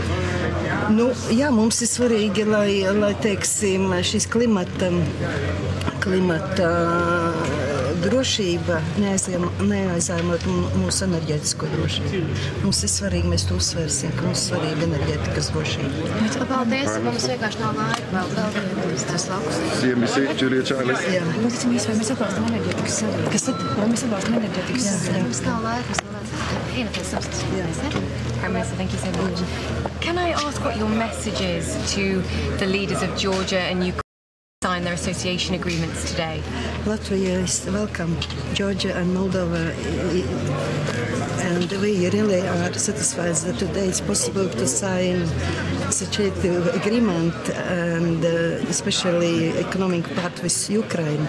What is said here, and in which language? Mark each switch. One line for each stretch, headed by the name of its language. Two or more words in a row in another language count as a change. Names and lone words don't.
Latvian: Nu, jā, mums ir svarīgi, lai teiksim, šis klimata drošība neaizēmot mūsu enerģētisko drošību. Mums ir svarīgi, mēs to uzsvērsim, ka mums ir svarīga enerģētikas drošība. Paldies, mums vienkārši nav laika vēl tas laukus. CMC, Julia Čārlis. Jā. Vai mēs atbalstam enerģētikas savienību? Kas tad? Vai mēs atbalstam enerģētikas savienību? Mums nav laika,
English: Prime Minister, thank you so much. Can I ask what your message is to the leaders of Georgia and Ukraine to sign their their association agreements today? Latvia is welcome. Georgia and Moldova, and we really are satisfied that today it's possible to sign such an agreement, and especially economic part with Ukraine.